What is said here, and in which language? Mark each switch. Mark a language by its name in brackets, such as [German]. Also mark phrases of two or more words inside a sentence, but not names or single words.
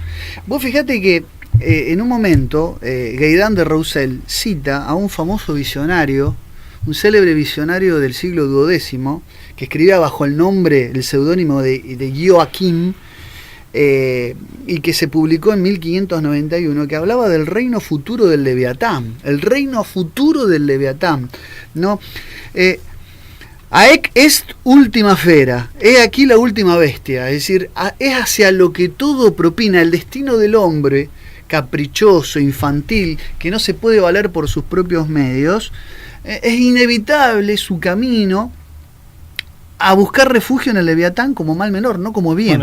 [Spanish] Vos fijate que en un momento Gaidán de Roussel cita a un famoso visionario, un célebre visionario del siglo XII, que escribía bajo el nombre, el seudónimo de Joachim, y que se publicó en 1591, que hablaba del reino futuro del Leviatán, el reino futuro del Leviatán, ¿no? [Latin] Aec est ultima fera, [Spanish] he aquí la última bestia, es decir, es hacia lo que todo propina, el destino del hombre, caprichoso, infantil, que no se puede valer por sus propios medios, es inevitable su camino a buscar refugio en el Leviatán como mal menor, no como bien.